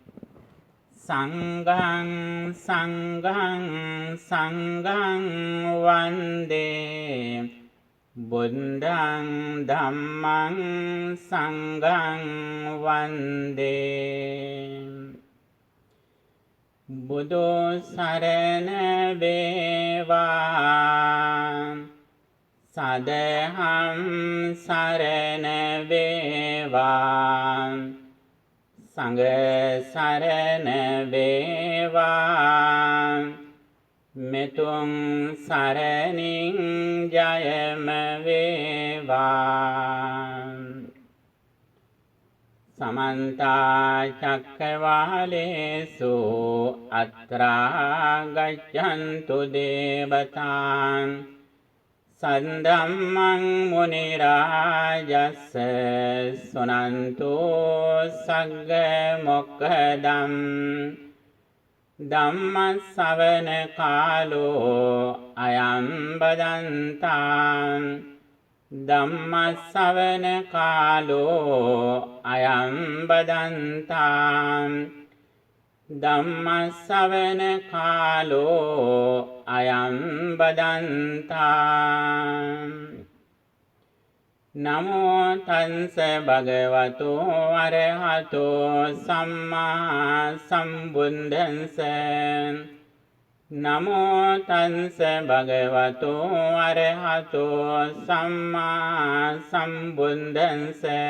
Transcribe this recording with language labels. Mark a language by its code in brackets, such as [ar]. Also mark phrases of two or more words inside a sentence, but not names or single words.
[pi] සංඝං සංඝං සංඝං වන්දේ බුද්ධං ධම්මං සංඝං වන්දේ [si] බුදු සරණ වේවා සදහම් සරණ වේවා සංඝ සරණ වේවා මෙතුං සරණින් ජයම වේවා [pi] समन्ता चक्रवालेषु अत्रा गच्छन्तु देवतान् सद्धम्मं मुनिराजस्य शृण्वन्तु सग्गमोक्खदम् धम्मश्रवण कालो अयं वदन्ताम् ධම්මස්සවන කාලෝ අයං බදන්තාං ධම්මස්සවන කාලෝ අයං බදන්තාං නමෝ තංස භගවතු අරහතෝ සම්මා සම්බුද්දස්ස නමෝ තංස භගවතු අරහතෝ සම්මා සම්බුද්දස්ස